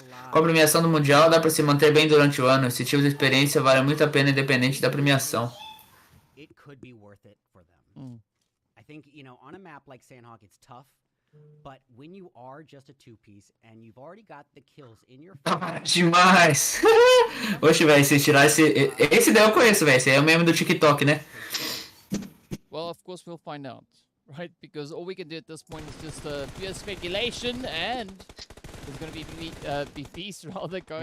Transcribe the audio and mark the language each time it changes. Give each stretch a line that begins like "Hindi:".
Portuguese: Com a premiação do Mundial, dá pra se manter bem durante o ano. Esse tipo de experiência vale muito a pena, independente da premiação.
English: I think, you know, on a map like Sandhawk, it's tough, but when you are just a two-piece and you've already got the kills in your
Portuguese: demais! Oxe, velho, se tirar esse daí eu conheço, velho. Esse aí é o meme do TikTok, né?
English: Well, of course we'll find out, right? Because all we can do at this point is just pure speculation and there's going to be feast rather going.